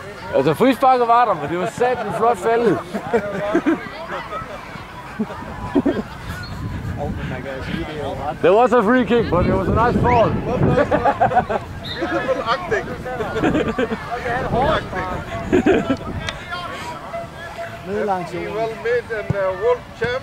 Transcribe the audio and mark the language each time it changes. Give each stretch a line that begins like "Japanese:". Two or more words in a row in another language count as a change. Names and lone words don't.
Danish: Altså frisparket var der, men det var satan flot faldet.
English: There was a free kick, but it was a nice fall. Beautiful acting. He well made and world champ.